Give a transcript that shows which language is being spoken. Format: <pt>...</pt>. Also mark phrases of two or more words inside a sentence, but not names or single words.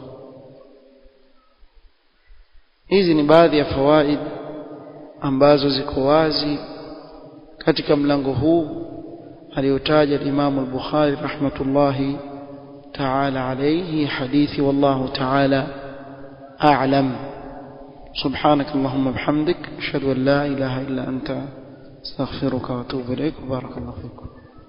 <sw>Hizi ni baadhi ya fawaid ambazo ziko wazi katika mlango huu aliotaja Imam al-Bukhari</sw> <ar>رحمة الله تعالى عليه. hadithi والله تعالى أعلم. سبحانك اللهم بحمدك أشهد أن لا إله إلا أنت استغفرك واتوب اليك. بارك الله فيكم.</ar>